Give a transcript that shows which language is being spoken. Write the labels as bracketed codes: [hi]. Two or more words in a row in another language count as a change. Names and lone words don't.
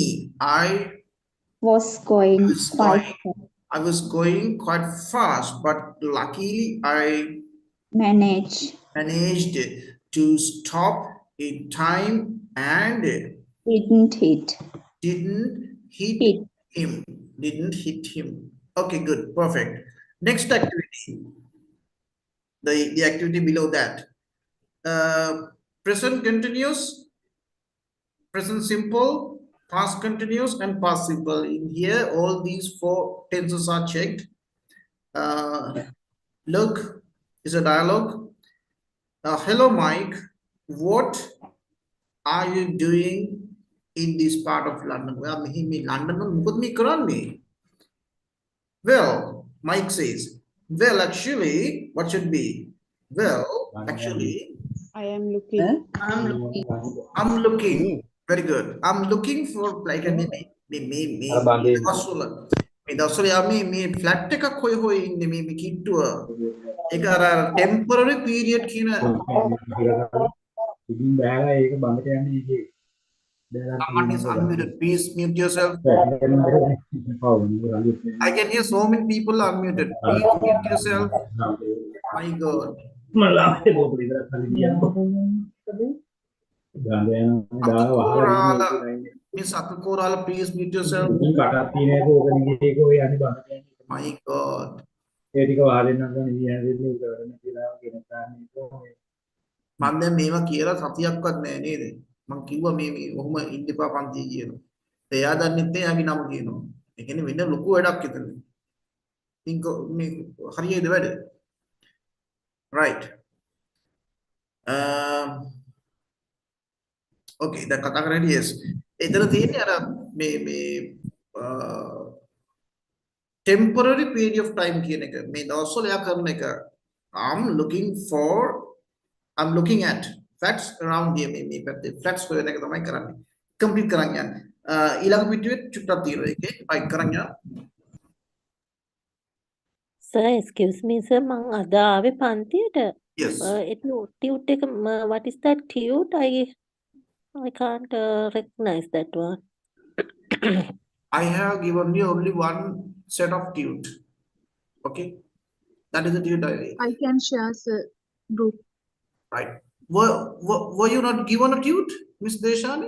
[en] I was going quite fast, but luckily I managed to stop in time and didn't hit him. Okay, good, perfect. Next activity, the activity below that. Present continuous, present simple, past continuous, and past simple. In here, all these 4 tenses are checked. Look is a dialogue. Hello, Mike. What are you doing in this part of London? Well, [si] මේ London මුකුත් මේ කරනි. [en] Well, Mike says, well, actually, what should be? Well, actually, I am looking. I'm looking. Very good. I'm looking for like a me flat [si] එක කොයි හොය ඉන්නේ මේ කිට්ටුව. ඒක අර [en] temporary period කියන Someone is unmuted. Please mute yourself. I can hear so many people unmuted. Please mute yourself. My God. Miss Akukorala, please mute yourself. My God. [si] මම දැන් මේවා කියලා සතියක්වත් නැහැ නේද? මම කිව්වා මේ ඔහොම ඉන්න එපා පන්ති කියලා. එයා දන්නෙත් නැහැ යාගේ නම කියනවා. ඒ කියන්නේ වෙන ලොකු වැඩක් එතන. ඉතින් මේ හරියද වැඩ? Right. Okay, දැන් කතා කරන්නේ yes. එතන තියෙන්නේ අර මේ [en] temporary period of time [si] කියන එක. මේ දවස්වල එයා කරන එක. [en] I'm looking at facts around here [si] මේ පැත්තේ facts හොයන එක තමයි කරන්නේ. complete කරන්න යන්න. ඊළඟ පිටුවේ චුට්ටක් තියෙනවා ඒකේ. right කරන්න යන්න. [en] Sir, excuse me, sir. [si] මං අද ආවේ පන්තියට. [en] Yes. Tute එක what is that tute? I can't recognize that one. I have given you only one set of tute. Okay, that is the tute diary. I can share, sir, group. Right. Were you not given a tute, Miss Deshani?